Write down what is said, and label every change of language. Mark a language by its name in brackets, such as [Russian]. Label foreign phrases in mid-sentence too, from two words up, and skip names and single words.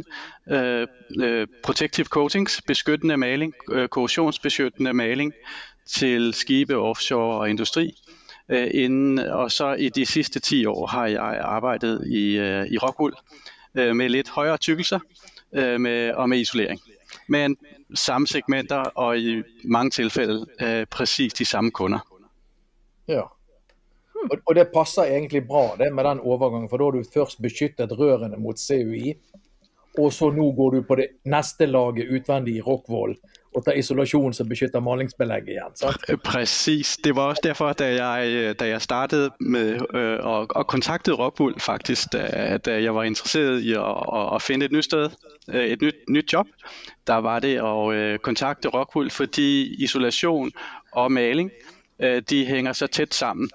[English] Protective coatings, [Danish] beskyttende maling, korrosionsbeskyttende maling til skibe, offshore og industri. Og så i de sidste 10 år har jeg arbejdet i Rockwool med lidt højere tykkelser og med isolering. Men samme segmenter og i mange tilfælde præcis de samme kunder. Ja, [Norwegian] og det passer egentlig bra det med den overgangen, for da har du først beskyttet rørene mot CUI, og så nå går du på det neste laget utvendig i Rockwool og tager isolation, som beskytter malingsbelæg igen. Sant? [Danish] Præcis. Det var også derfor, da jeg startede med og kontaktede Rockwool faktisk, da jeg var interesseret i at finde et nyt sted, et nyt job. Der var det at kontakte Rockwool, fordi isolation og maling, de hænger så tæt sammen.